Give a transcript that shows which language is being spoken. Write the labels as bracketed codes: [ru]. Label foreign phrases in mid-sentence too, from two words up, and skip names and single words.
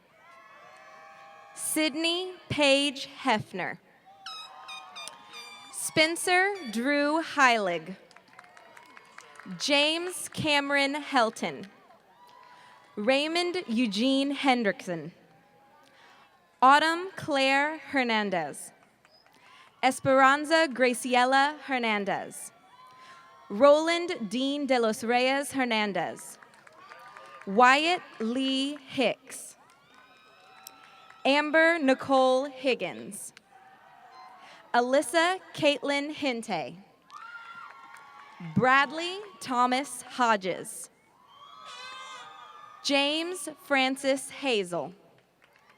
[en] Sydney Paige Hefner. Spencer Drew Heilig. James Cameron Helton. Raymond Eugene Hendrickson. Autumn Claire Hernandez. Esperanza Graciela Hernandez. Roland Dean de los Reyes Hernandez. Wyatt Lee Hicks. Amber Nicole Higgins. Alyssa Caitlin Hinte. Bradley Thomas Hodges. James Francis Hazel.